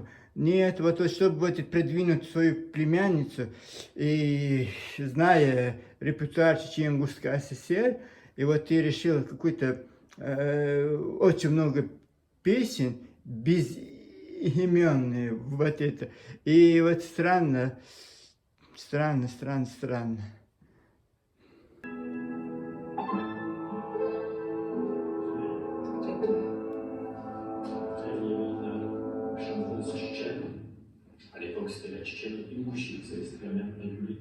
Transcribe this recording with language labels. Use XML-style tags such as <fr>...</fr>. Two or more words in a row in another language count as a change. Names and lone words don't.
<ru>Нет, вот чтобы вот продвинуть свою племянницу, и зная репертуар Чечен-Ингушской ССР, и вот ты решил какую-то очень много песен безименные, вот это. И вот странно.</ru> <fr>À l'époque, c'était la Tchétchène ingouchie, vous savez, c'était la mer République.</fr>